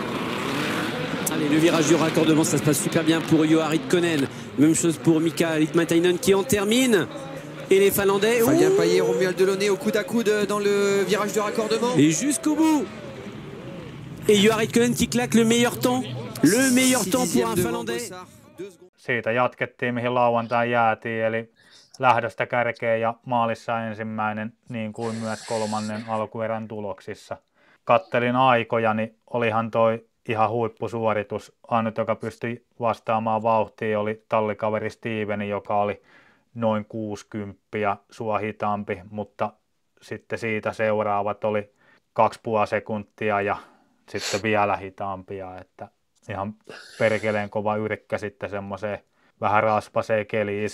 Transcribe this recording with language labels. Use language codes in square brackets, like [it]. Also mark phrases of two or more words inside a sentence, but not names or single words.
[fr] Allez, le virage du raccordement, ça se passe super bien pour Juha Ridkonen. Même chose pour Mika Limatainen qui en termine. Et les Finlandais. Fabien Paillet, Romuald Delaunay au coude à coude dans le virage de raccordement. Et jusqu'au bout. Et Juha Ridkonen qui claque le meilleur temps. Le meilleur temps pour un Finlandais. [fi] Siitä jatkettiin, mihin lauantai jäätiin, eli lähdöstä kärkeen ja maalissa ensimmäinen, niin kuin myös 3. alkuerän tuloksissa. Kattelin aikoja, niin olihan toi ihan huippusuoritus. Ainut, joka pystyi vastaamaan vauhtiin, oli tallikaveri Steveni, joka oli noin 60 sua hitaampi, mutta sitten siitä seuraavat oli 2,5 sekuntia ja sitten vielä hitaampia, että ihan perkeleen kova yrkkä sitten semmoiseen vähän raspaseen keliin.